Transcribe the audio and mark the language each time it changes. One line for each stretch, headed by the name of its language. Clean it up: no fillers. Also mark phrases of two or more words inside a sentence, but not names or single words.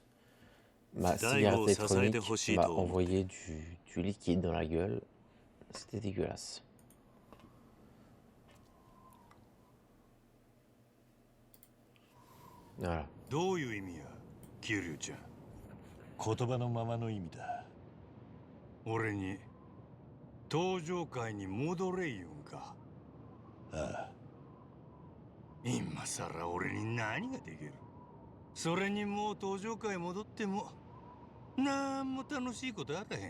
French: Ma
Japanese: 大悟
French: cigarette
Japanese: を支えて
French: électronique
Japanese: ほしい
French: m'a
Japanese: と思って。
French: envoyé du liquide dans la gueule. C'était dégueulasse. Voilà.
Japanese: どういう意味や、桐生ちゃん。言葉のままの意味だ。俺に登場界に戻れ言うんか。ああ、今さら俺に何ができる？それにもう登場界戻ってもなんも楽しいことあらへん。